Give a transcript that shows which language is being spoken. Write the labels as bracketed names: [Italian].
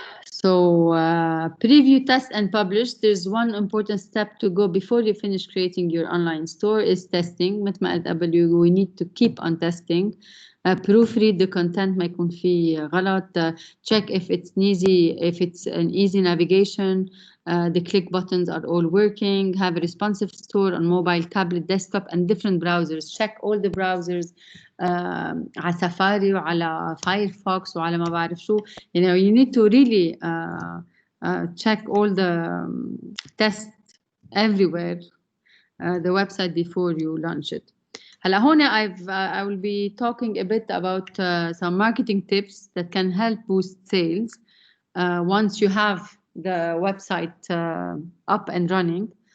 [English] So preview, test, and publish. There's one important step to go before you finish creating your online store is testing. مثل ما قلت قبل, we need to keep on testing. [Arabic] Proofread the content ما يكون فيه غلط. [English] Check if it's an easy navigation. The click buttons are all working. Have a responsive store on mobile, tablet, desktop, and different browsers. Check all the browsers. [Arabic] على سفاري وعلى فايرفوكس وعلى ما بعرف شو. [English] You know, you need to really check all the tests everywhere the website before you launch it. هلا هون I will be talking a bit about some marketing tips that can help boost sales once you have the website up and running.